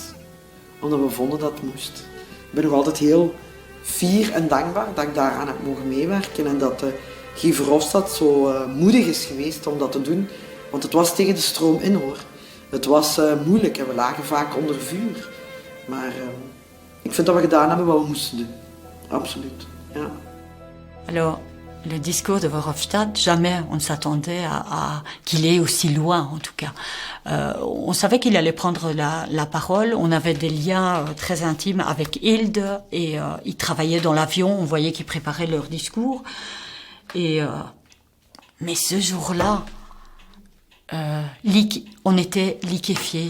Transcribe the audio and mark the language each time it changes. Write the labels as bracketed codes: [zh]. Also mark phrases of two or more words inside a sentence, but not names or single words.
[nl] Omdat we vonden dat het moest. Ik ben nog altijd heel fier en dankbaar dat ik daaraan heb mogen meewerken en dat Guy Verhofstadt zo moedig is geweest om dat te doen. Want het was tegen de stroom in hoor. Het was moeilijk en we lagen vaak onder vuur. Maar ik vind dat we gedaan hebben wat we moesten doen. Absoluut, ja. [fr] Alors, Le discours de Verhofstadt, jamais on ne s'attendait à qu'il est aussi loin, en tout cas. On savait qu'il allait prendre la parole. On avait des liens très intimes avec Hilde et ils travaillaient dans l'avion. On voyait qu'ils préparaient leur discours. Mais ce jour-là, on était liquéfiés.